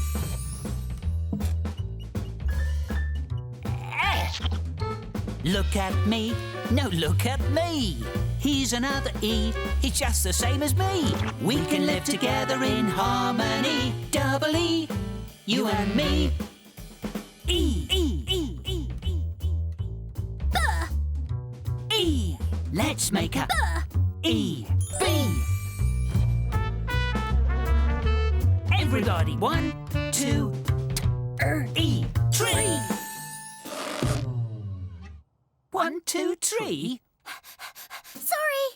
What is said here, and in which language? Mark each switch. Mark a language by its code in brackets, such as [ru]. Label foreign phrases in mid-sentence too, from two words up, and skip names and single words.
[en] Look at me. No, look at me. He's another E. He's just the same as me. We can live together in harmony. Double E. You and me. E. E. E. E. E. E. Let's make a E. B. Everybody, 1, 2, E. Tree. 1, 2, 3. Sorry.